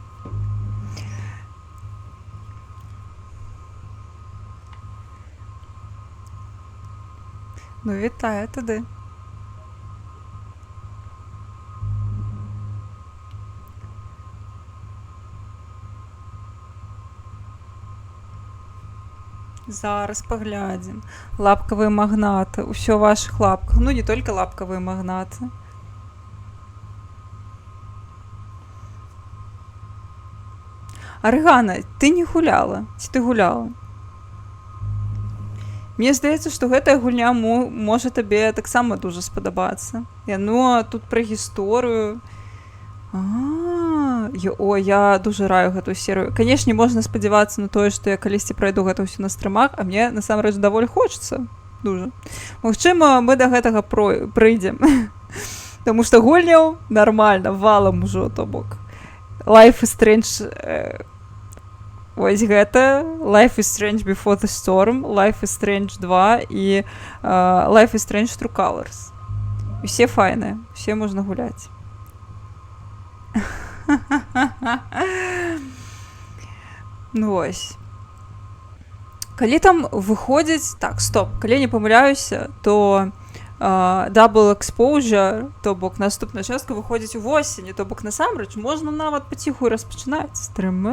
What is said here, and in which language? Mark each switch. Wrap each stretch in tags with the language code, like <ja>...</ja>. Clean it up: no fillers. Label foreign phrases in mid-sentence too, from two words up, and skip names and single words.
<uk>Ну, вітаю туди.</uk> <be>Зараз паглядзім. Лапкавыя магнаты. Усё ў вашых лапках. Ну, не толькі лапкавыя магнаты. Аргана, ты не гуляла? Ці ты гуляла? Мне здаецца, што гэтая гульня можа табе таксама дужа спадабацца. Яно тут пра гісторыю. О, я дужа раю гэтую серыю. Канешне, можна спадзявацца на тое, што я калісьці прайду гэта ўсё на стрымах, а мне насамрэч даволі хочацца. Дужа. Магчыма, мы да гэтага прыйдзем. Таму што гульняў нармальна, валам ужо, то бок. Life is Strange... Вось гэта Life is Strange Before the Storm, Life is Strange 2 і Life is Strange True Colors. Усе файныя, усе можна гуляць.</be> <uk>Ну ось.</uk> <be>Калі там выходзіць... Так, стоп. Калі не памыляюся, то Double Exposure, то бок наступная частка выходзіць у восені, то бок насамрэч можна нават паціху распачынаць стрымы.</be>